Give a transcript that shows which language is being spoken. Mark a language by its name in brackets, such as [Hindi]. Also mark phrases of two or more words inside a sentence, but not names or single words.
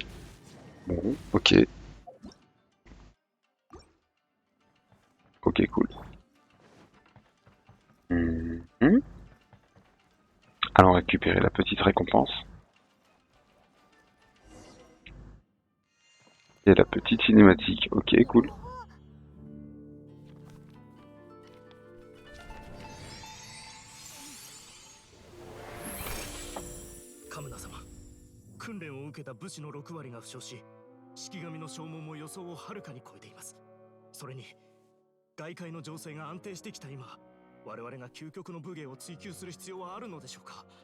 [French] Bon, ok. Ok, cool. Mmh. Allons récupérer la petite récompense. Et la petite cinématique. Ok, cool. [Japanese] カムナ様、訓練を受けた武士の6割が負傷し、式神の消耗も予想をはるかに超えています。それに外界の情勢が安定してきた今、我々が究極の武芸を追求する必要はあるのでしょうか。